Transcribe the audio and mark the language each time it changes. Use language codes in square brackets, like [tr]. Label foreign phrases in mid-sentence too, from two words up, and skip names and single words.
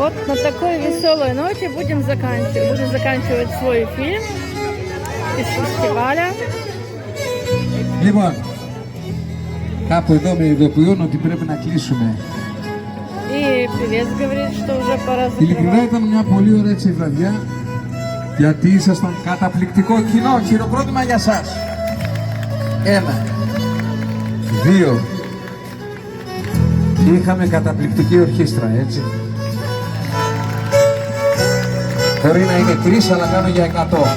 [ru] на такой веселой ноте будем заканчивать свой фильм из фестиваля. [el] Λοιπόν, κάπου εδώ με ειδοποιούν ότι πρέπει να κλείσουμε. [ru] И певец говорит, что уже πора [el] Ειλικρινά [ru] закрывать. [el] ήταν μια πολύ ωραία έτσι βραδιά, γιατί ήσασταν καταπληκτικό κοινό. Χειροκρότημα για σας. 1, 2. Και είχαμε καταπληκτική ορχήστρα, έτσι. Μπορεί να είναι 3, αλλά κάνω για 100.